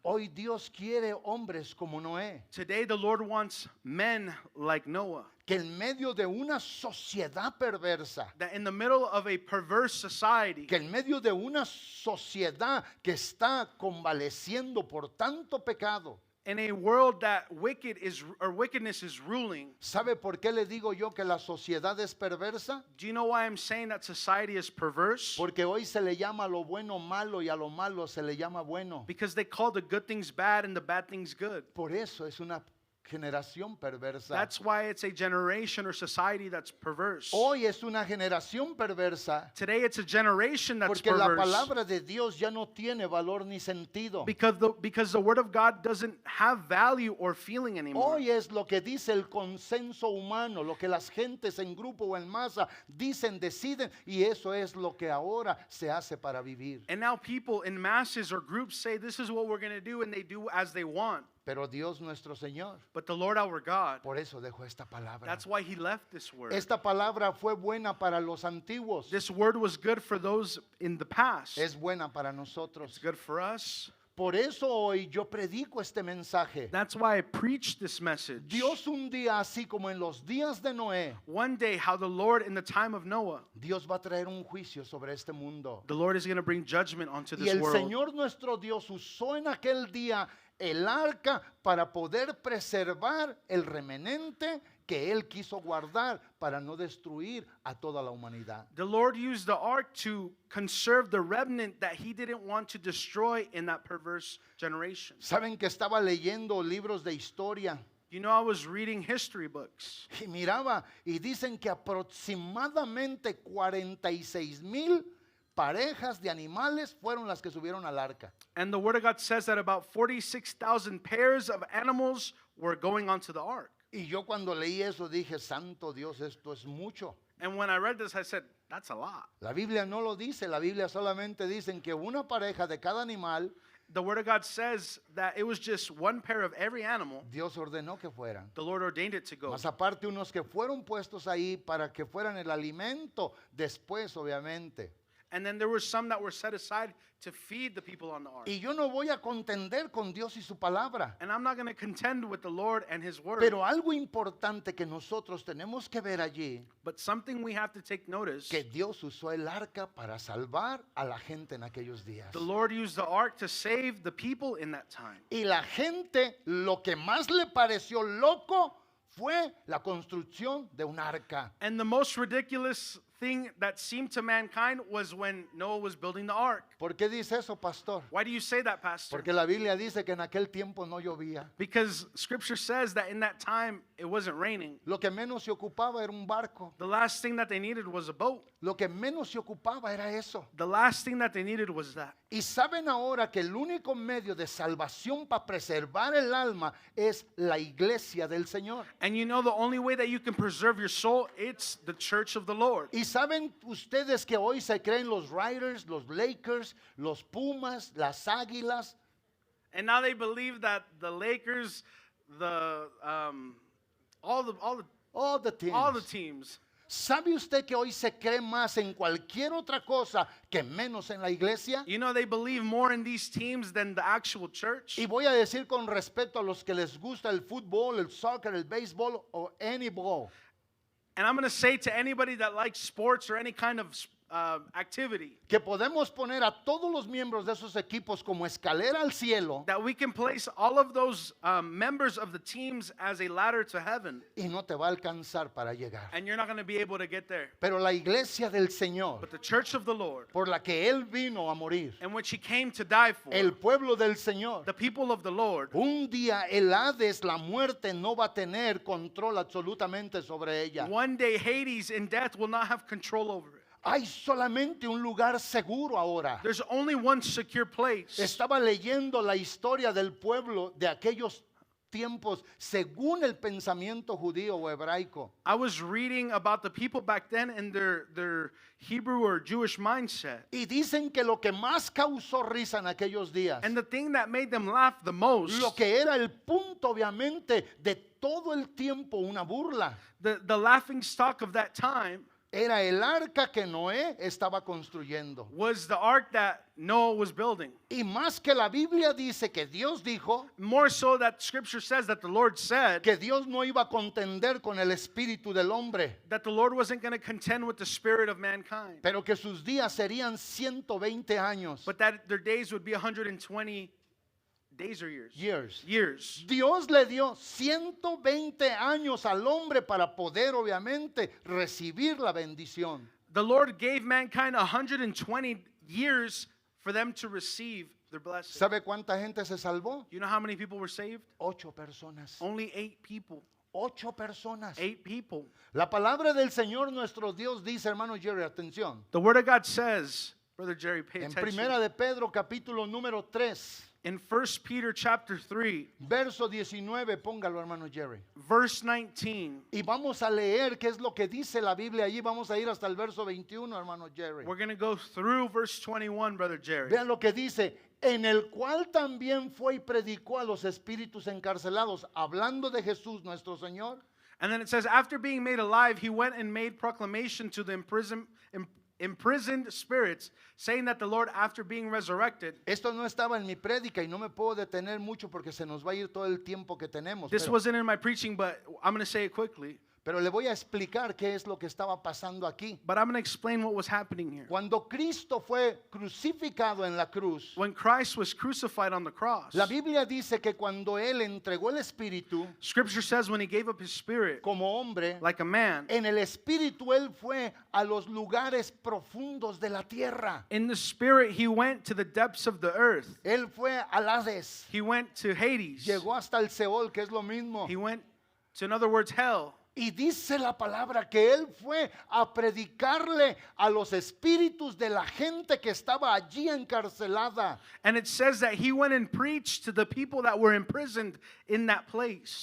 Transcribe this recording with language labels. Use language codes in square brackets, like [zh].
[es] Hoy Dios quiere hombres como Noé, [en] Today, the Lord wants men like Noah, [es] que en medio de una sociedad perversa, [en] that in the middle of a perverse society, [es] que en medio de una sociedad que está convaleciendo por tanto pecado. [en] in a world that wickedness is ruling. [es] ¿Sabe por qué le digo yo que la sociedad es perversa? [en] Do you know why I'm saying that society is perverse? [es] Porque hoy se le llama a lo bueno malo y a lo malo se le llama bueno. [en] Because they call the good things bad and the bad things good. [es] Por eso es una generación perversa. [en] That's why it's a generation or society that's perverse. [es] Hoy es una generación perversa [en] Today it's a generation that's [es] porque la [en] perverse. [es] palabra de Dios ya no tiene valor ni sentido. [en] Because the Word of God doesn't have value or feeling anymore. [es] Hoy es lo que dice el consenso humano, lo que las gentes en grupo o en masa dicen, deciden, y eso es lo que ahora se hace para vivir. [en] And now people in masses or groups say this is what we're going to do, and they do as they want. [es] Pero Dios nuestro Señor, [en] But the Lord our God, [es] por eso dejó esta palabra. [en] that's why He left this word. [es] Esta palabra fue buena para los antiguos, [en] This word was good for those in the past. [es] es buena para [en] It's [es] nosotros. [en] good for us. [es] Por eso hoy yo predico este mensaje. [en] That's why I preach this message. [es] Dios un día, así como en los días de Noé, [en] One day, how the Lord in the time of Noah, [es] Dios va a traer un juicio sobre este mundo. [en] the Lord is going to bring judgment onto [es] Y [en] this [es] el [en] world. [es] Señor nuestro Dios usó en aquel día el arca para poder preservar el remanente que Él quiso guardar para no destruir a toda la humanidad. [en] The Lord used the ark to conserve the remnant that He didn't want to destroy in that perverse generation. [es] Saben que estaba leyendo libros de historia [en] You know, I was reading history books, [es] y miraba y dicen que aproximadamente 46,000 parejas de animales fueron las que subieron al arca. [en] and the Word of God says that about 46,000 pairs of animals were going onto the ark. [es] Y yo cuando leí eso dije, santo Dios, esto es mucho. [en] And when I read this, I said, that's a lot. [es] La Biblia no lo dice, la Biblia solamente dice que una pareja de cada animal, [en] The Word of God says that it was just one pair of every animal. [es] Dios ordenó que fueran. [en] The Lord ordained it to go. [es] Más aparte unos que fueron puestos ahí para que fueran el alimento después, obviamente. [en] And then there were some that were set aside to feed the people on the ark. [es] Y yo no voy a contender con Dios y su palabra. [en] And I'm not going to contend with the Lord and His Word. [es] Pero algo importante que nosotros tenemos que ver allí, [en] But something we have to take notice, [es] que Dios usó el arca para salvar a la gente en aquellos días. [en] the Lord used the ark to save the people in that time. [es] Y la gente lo que más le pareció loco fue la construcción de un arca. [en] And the most ridiculous thing that seemed to mankind was when Noah was building the ark. [es] ¿Por qué dice eso, pastor? [en] Why do you say that, Pastor? [es] Porque la Biblia dice que en aquel tiempo no llovía. [en] Because Scripture says that in that time it wasn't raining. [es] Lo que menos se ocupaba era un barco. [en] The last thing that they needed was a boat. [es] Lo que menos se ocupaba era eso. [en] The last thing that they needed was that. [es] Y saben ahora que el único medio de salvación para preservar el alma es la iglesia del Señor. [en] And you know the only way that you can preserve your soul, it's the church of the Lord. [es] Y saben ustedes que hoy se creen los Riders, los Lakers, los Pumas, las Águilas. [en] And now they believe that the Lakers, the all the teams. [es] ¿Sabe usted que hoy se cree más en cualquier otra cosa que menos en la iglesia? [en] You know they believe more in these teams than the actual church. [es] Y voy a decir con respeto a los que les gusta el fútbol, el soccer, el béisbol o [en] any ball. And I'm going to say to anybody that likes sports or any kind of activity, [es] Que podemos poner a todos los miembros de esos equipos como escalera al cielo [en] that we can place all of those members of the teams as a ladder to heaven, [es] y no te va a alcanzar para llegar. [en] and you're not going to be able to get there. [es] Pero la iglesia del Señor, [en] But the church of the Lord, [es] por la que Él vino a morir, [en] and which He came to die for, [es] el pueblo del Señor, [en] the people of the Lord, [es] un día el Hades, la muerte, no va a tener control absolutamente sobre ella. [en] one day Hades and death will not have control over it. [es] Hay solamente un lugar seguro ahora. [en] There's only one secure place. [es] Estaba leyendo la historia del pueblo de aquellos tiempos según el pensamiento judío o hebraico. [en] I was reading about the people back then and their Hebrew or Jewish mindset. [es] Y dicen que lo que más causó risa en aquellos días, [en] And the thing that made them laugh the most, [es] lo que era el punto obviamente de todo el tiempo una burla, [en] the laughing stock of that time, [es] era el arca que Noé estaba construyendo. [en] was the ark that Noah was building. [es] Y más que la Biblia dice que Dios dijo [en] More so that scripture says that the Lord said [es] que Dios no iba a contender con el espíritu del hombre, [en] that the Lord wasn't going to contend with the spirit of mankind, [es] pero que sus días serían 120 años. [en] but that their days would be 120 days or years. Years. [es] Dios le dio 120 años al hombre para poder obviamente recibir la bendición. [en] The Lord gave mankind 120 years for them to receive their blessing. [es] ¿Sabe cuánta gente se salvó? [en] You know how many people were saved? [es] 8 personas. [en] Only 8 people. [es] 8 personas. [en] 8 people. [es] La palabra del Señor nuestro Dios dice, hermano Jerry, atención. [en] The word of God says, Brother Jerry, pay [es] En [en] attention. [es] Primera de Pedro capítulo número 3, [en] In 1 Peter chapter 3, [es] verso 19, póngalo, hermano Jerry. [en] verse 19, [es] Y vamos a leer qué es lo que dice la Biblia allí. Vamos a ir hasta el verso 21, hermano Jerry. [en] we're going to go through verse 21, Brother Jerry. [es] Vean lo que dice. En el cual también fue y predicó a los espíritus encarcelados, hablando de Jesús nuestro Señor. [en] And then it says, after being made alive, he went and made proclamation to the imprisoned spirits, saying that the Lord, after being resurrected, [es] Esto no estaba en mi prédica y no me puedo detener mucho porque se nos va a ir todo el tiempo que tenemos. [en] this wasn't in my preaching, but I'm going to say it quickly. [es] Pero le voy a explicar qué es lo que estaba pasando aquí. [en] But I'm going to explain what was happening here. [es] Cuando Cristo fue crucificado en la cruz, [en] When Christ was crucified on the cross, [es] la Biblia dice que cuando Él entregó el Espíritu [en] Scripture says when he gave up his spirit [es] como hombre, [en] like a man, [es] en el Espíritu Él fue a los lugares profundos de la tierra. [en] in the spirit he went to the depths of the earth. [es] Él fue al Hades, [en] He went to Hades. [es] llegó hasta el Seol, que es lo mismo. [en] He went to, in other words, hell. [es] Y dice la palabra que Él fue a predicarle a los espíritus de la gente que estaba allí encarcelada. [en] And it says that he went and preached to the people that were imprisoned in that place.